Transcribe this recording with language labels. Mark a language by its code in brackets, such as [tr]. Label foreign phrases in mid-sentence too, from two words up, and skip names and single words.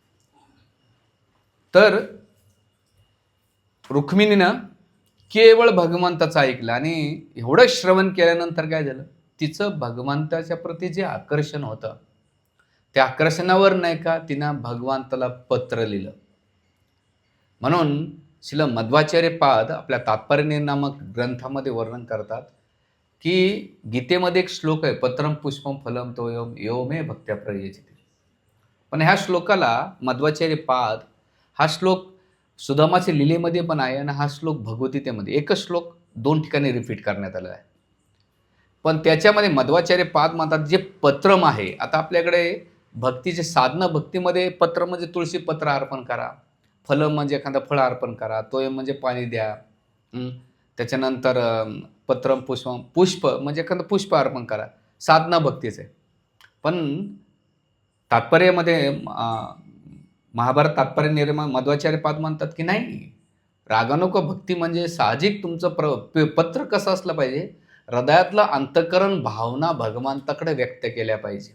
[mr] तर रुक्मिणीनं केवळ भगवंताचं ऐकलं आणि एवढं श्रवण केल्यानंतर काय झालं, तिचं भगवंताच्या प्रती जे आकर्षण होतं त्या आकर्षणावर नाही का तिनं भगवंताला पत्र लिहिलं. म्हणून श्रील मध्वाचार्य पाद आपल्या तात्पर्य नामक ग्रंथामध्ये वर्णन करतात की गीतेमध्ये एक श्लोक आहे, [sa] पत्रम पुष्पम फलम तो यो मे भक्त्या प्रयचिते. [mr] पण ह्या श्लोकाला मध्वाचार्य पाद हा श्लोक सुदामाच्या लीलेमध्ये पण आहे आणि हा श्लोक भगवद्गीतेमध्ये एकच श्लोक 2 ठिकाणी रिपीट करण्यात आला आहे. पण त्याच्यामध्ये मध्वाचार्य पाद म्हणतात जे पत्रम आहे. आता आपल्याकडे भक्तीचे साधनं, भक्तीमध्ये पत्र म्हणजे तुळशी पत्र अर्पण करा, फल म्हणजे एखादं फळ अर्पण करा, तोयम म्हणजे पाणी द्या, त्याच्यानंतर [sa] पत्रम पुष्पम [mr] पुष्प म्हणजे एखादं पुष्प अर्पण करा, साधना भक्तीचे. पण तात्पर्यामध्ये महाभारत तात्पर्य निर्माण मध्वाचार्य पाद म्हणतात की नाही, रागानुक भक्ती म्हणजे साहजिक तुमचं पत्र कसं असलं पाहिजे, हृदयातलं अंतःकरण भावना भगवंताकडे व्यक्त केल्या पाहिजे.